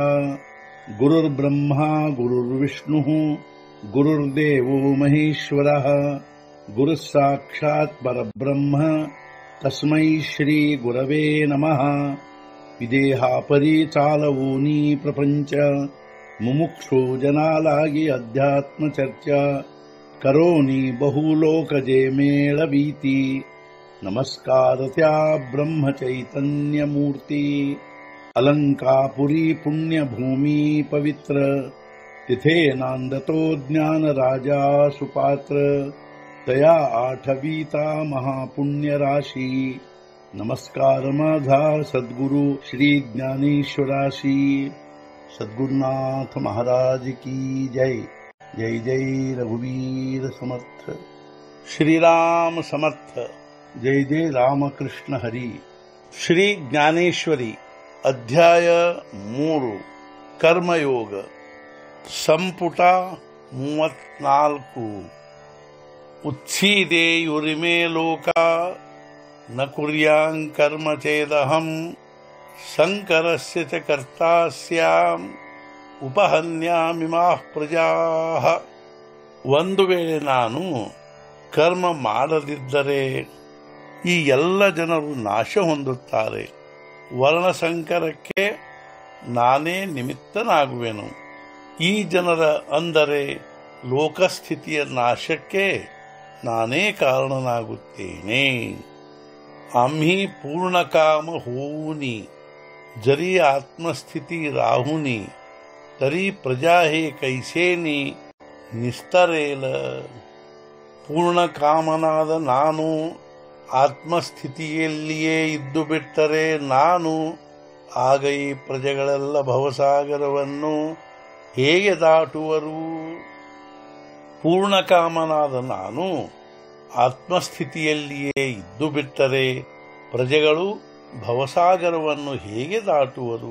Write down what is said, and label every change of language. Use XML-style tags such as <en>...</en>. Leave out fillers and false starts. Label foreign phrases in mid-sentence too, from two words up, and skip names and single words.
<sa>गुरुर्ब्रह्मा गुरुर्विष्णुः गुरुर्देवो महेश्वरः गुरुः साक्षात् परब्रह्म तस्मै श्री गुरवे नमः।</sa> <mr>विदेहापरि चालवूनी प्रपंच मुमुक्षु जनालागी अध्यात्म चर्चा करोनी बहुलोकजे मेळवीती। नमस्कार त्या ब्रह्म चैतन्य मूर्ती अलंकापुरी पुण्यभूमी पवित्र तिथे नांदतो ज्ञान राजा सुपात्र तया आठवीता महापुण्य राशी। नमस्कार माझा सद्गुरु श्री ज्ञानेश्वराशी। सद्गुरुनाथ महाराज की जय। जय जय रघुवीर समर्थ। श्रीराम समर्थ। जय जय रामकृष्ण हरी। श्री ज्ञानेश्वरी अध्याय 3 कर्मयोग</mr> <sa>ಸಂಪುಟ 34 उच्छीदेयुरिमे लोक न कुर्यां कर्म चेदहं संकरस्य च कर्ता स्यां उपहन्यामिमाः प्रजाः.</sa> <kn>ಒಂದು ವೇಳೆ ನಾನು ಕರ್ಮ ಮಾಡದಿದ್ದರೆ ಈ ಎಲ್ಲ ಜನರು ನಾಶ ಹೊಂದುತ್ತಾರೆ. ವರ್ಣಸಂಕರಕ್ಕೆ ನಾನೇ ನಿಮಿತ್ತನಾಗುವೆನು. ಈ ಜನರ ಅಂದರೆ ಲೋಕಸ್ಥಿತಿಯ ನಾಶಕ್ಕೆ ನಾನೇ ಕಾರಣನಾಗುತ್ತೇನೆ.</kn> <mr>आम्ही पूर्ण काम होऊनी जरी आत्मस्थिती राहुनी तरी प्रजा हे कैसेनी निस्तरेल.</mr> <kn>ಪೂರ್ಣ ಕಾಮನಾದ ನಾನು ಆತ್ಮಸ್ಥಿತಿಯಲ್ಲಿಯೇ ಇದ್ದು ಬಿಟ್ಟರೆ ನಾನು ಆಗ ಈ ಪ್ರಜೆಗಳೆಲ್ಲ ಭವಸಾಗರವನ್ನು ಹೇಗೆ ದಾಟುವರು? ಪೂರ್ಣಕಾಮನಾದ ನಾನು ಆತ್ಮಸ್ಥಿತಿಯಲ್ಲಿಯೇ ಇದ್ದು ಬಿಟ್ಟರೆ ಪ್ರಜೆಗಳು ಭವಸಾಗರವನ್ನು ಹೇಗೆ ದಾಟುವರು?</kn>